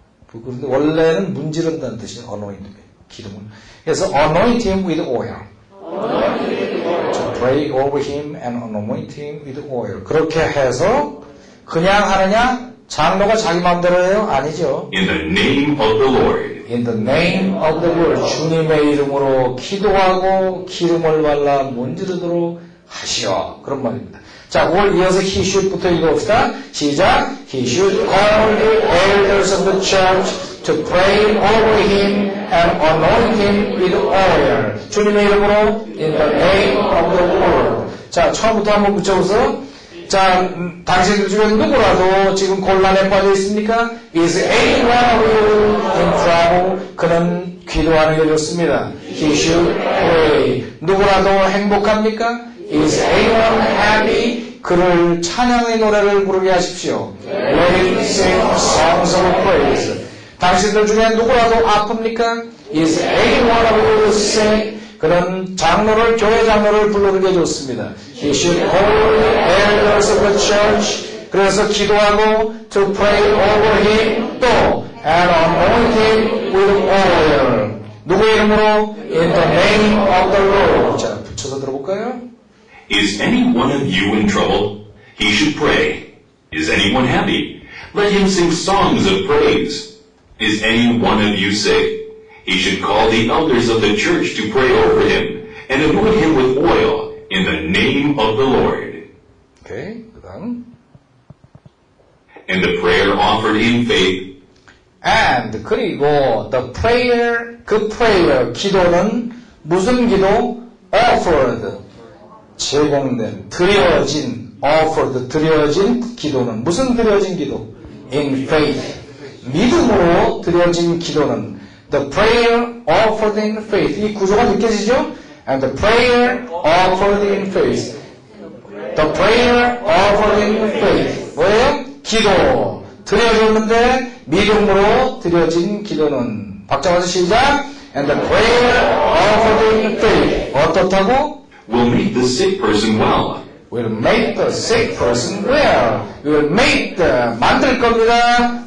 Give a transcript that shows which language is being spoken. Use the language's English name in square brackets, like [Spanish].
[Korean] 그런데 원래는 문지른다는 뜻이에요, anoint. 기름을. 그래서 [English] anoint him with oil. To pray over him and anoint him with oil. [Korean] 그렇게 해서 그냥 하느냐? 장로가 자기 마음대로 해요? 아니죠. [English] In the name of the Lord. In the name of the Lord. [Korean] 주님의 이름으로 기도하고 기름을 발라 문지르도록 하시오. 그런 말입니다. 자, 그걸 이어서 [English] he should [Korean] 부터 읽어봅시다. 시작. [English] He should call the elders of the church to pray over him and anoint him with oil. [Korean] 주님의 이름으로 [English] in the name of the Lord. [Korean] 자, 처음부터 한번 붙여보세요. 자, 당신들 중에 누구라도 지금 곤란에 빠져 있습니까? [English] Is anyone of you in trouble? [Korean] 그는 기도하는 게 좋습니다. [English] He should pray. [Korean] 누구라도 행복합니까? [English] Is anyone happy? [Korean] 그를 찬양의 노래를 부르게 하십시오. [English] Let him sing songs of praise. [Korean] 당신들 중에 누구라도 아픕니까? [English] Is any one of you sick? [Korean] 그런 장로를, 교회 장로를 불러들게 좋습니다. [English] He should call the elders of the church. [Korean] 그래서 기도하고 [English] to pray over him [Korean] 또 [English] and anoint him with oil. [Korean] 누구의 이름으로? [English] In the name of the Lord. [Korean] 자, 붙여서 들어볼까요? [English] Is any one of you in trouble? He should pray. Is anyone happy? Let him sing songs of praise. Is any one of you sick? He should call the elders of the church to pray over him and anoint him with oil in the name of the Lord. [Korean] 오케이, 그 다음. [English] And the prayer offered in faith And [Korean] 그리고 [English] the prayer, [Korean] 그 prayer, 기도는 무슨 기도? offered, 제공된, 드려진, offered, 드려진 기도는 무슨 드려진 기도? [English] in faith, [Korean] 믿음으로 드려진 기도는 [English] the prayer offered in faith. [Korean] 이 구조가 느껴지죠? [English] And the prayer offered in faith. The prayer offered in faith. [Korean] 뭐예요? 기도. 드려졌는데 믿음으로 드려진 기도는 박자 맞춰 시작. [English] And the prayer offered in faith. [Korean] 어떻다고? [English] will make the sick person well. Will make the sick person well. Will make the [Korean] 만들 겁니다.